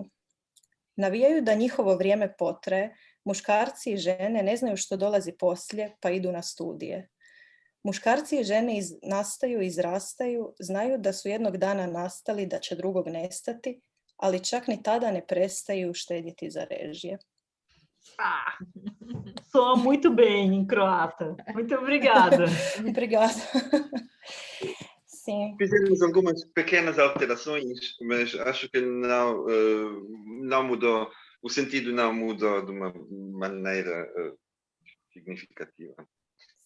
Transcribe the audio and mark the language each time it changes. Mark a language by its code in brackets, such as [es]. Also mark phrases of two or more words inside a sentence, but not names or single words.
[hr] Navijaju da njihovo vrijeme potraje, muškarci i žene ne znaju što dolazi poslije, pa idu na studije. Muškarci i žene nastaju, izrastaju, znaju da su jednog dana nastali, da će drugog nestati, ali čak ni tada ne prestaju štedjeti za režije. [pt] Soa muito bem em croata. Muito obrigada. Obrigada. Sim. Fizemos algumas pequenas alterações, mas acho que não mudou, o sentido não mudou de uma maneira significativa.